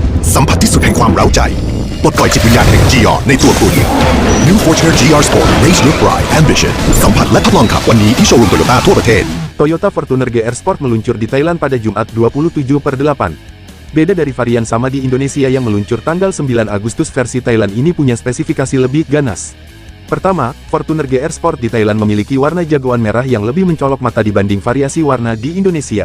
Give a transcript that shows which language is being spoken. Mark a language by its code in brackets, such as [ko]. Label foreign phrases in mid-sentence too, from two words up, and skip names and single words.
[th] สัมผัสที่สุดแห่งความเร้าใจปลดปล่อยจิตวิญญาณแห่ง GR ในตัวคุณ New Fortuner GR Sport [en] Race Your Pride Ambition [th] สัมผัสและทดลองขับวันนี้ที่โชว์รูมโตโยต้าทั่วประเทศ [id] Toyota Fortuner GR Sport meluncur di Thailand pada Jumat 27/8. Beda dari varian sama di Indonesia yang meluncur tanggal 9 Agustus, versi Thailand ini punya spesifikasi lebih ganas. Pertama, Fortuner GR Sport di Thailand memiliki warna jagoan merah yang lebih mencolok mata dibanding variasi warna di Indonesia.